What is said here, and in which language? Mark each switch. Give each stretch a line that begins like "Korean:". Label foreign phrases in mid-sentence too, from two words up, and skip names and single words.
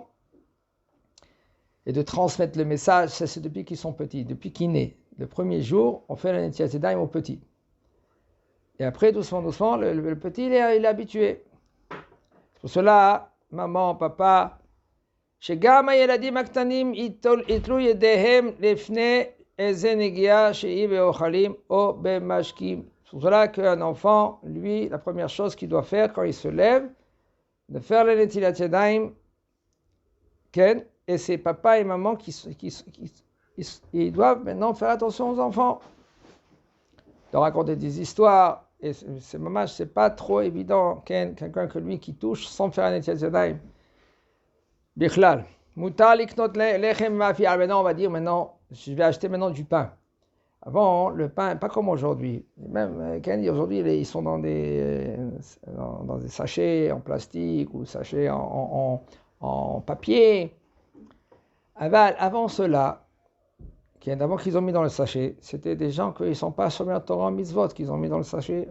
French: Et de transmettre le message, ça c'est depuis qu'ils sont petits, depuis qu'ils naissent. Le premier jour, on fait la
Hebrew: נטילת ידיים
French: aux petits. Et après, doucement, le petit, il est habitué. Pour cela, maman, papa,
Hebrew: שגם הילדים הקטנים יתלו ידיהם לפני איזה נגיעה שהיא באוכלים או במשקים.
French: C'est pour cela qu'un enfant, lui, la première chose qu'il doit faire quand il se lève, de faire la
Hebrew: נטילת ידיים,
French: et c'est papa et maman qui ils doivent maintenant faire attention aux enfants, de raconter des histoires. Et c'est pas trop évident, quelqu'un que lui qui touche sans faire un
Hebrew: נטילת ידיים. בכלל. מותר לקנות לחם מאפיה.
French: Maintenant, on va dire maintenant, je vais acheter maintenant du pain. Avant, le pain, pas comme aujourd'hui. Même aujourd'hui, ils sont dans des sachets en plastique ou sachets en papier. Avant cela, avant qu'ils ont mis dans le sachet, c'était des gens qui ne sont pas
Hebrew: שומר תורה מצוות
French: qu'ils ont mis dans le sachet.